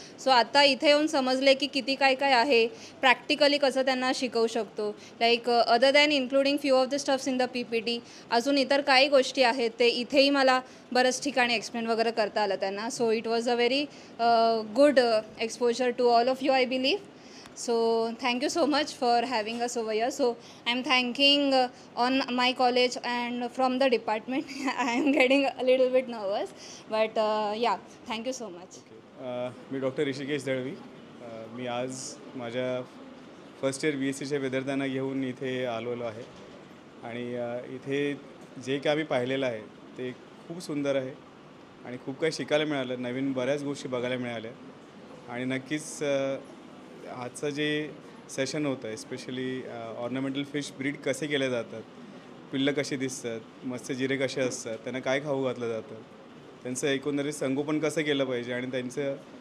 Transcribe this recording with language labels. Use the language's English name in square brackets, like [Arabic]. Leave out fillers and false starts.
[Marathi] So आता इथे येऊन समजले की किती काय काय आहे, प्रॅक्टिकली कसं त्यांना शिकवू शकतो. [English] like other than including few of the stuffs in the PPT, [Marathi] अजून इतर काही गोष्टी आहेत ते इथेही मला बऱ्याच ठिकाणी एक्सप्लेन वगैरे करता आलं त्यांना. [English] So it was a very good exposure to all of you, I believe. So thank you so much for having us over here. So I'm thanking on my college and from the department. I am getting a little bit nervous, but yeah, thank you so much. [Marathi] मी doctor Rishikesh Dalvi. मी आज माझ्या first year BScच्या विद्यार्थ्यांना घेऊन इथे आलेलो आहे, आणि इथे जे काय आम्ही पाहिलेलं आहे ते खूप सुंदर आहे आणि खूप काही शिकायला मिळालं, नवीन बऱ्याच गोष्टी बघायला मिळाल्या. आणि नक्कीच आजचं जे सेशन होतं एस्पेशली ऑर्नामेंटल फिश ब्रीड कसे केले जातात, पिल्लं कशी दिसतात, मत्स्यजिरे कसे असतात, त्यांना काय खाऊ घातलं जातं, त्यांचं एकंदरीत संगोपन कसं केलं पाहिजे, आणि त्यांचं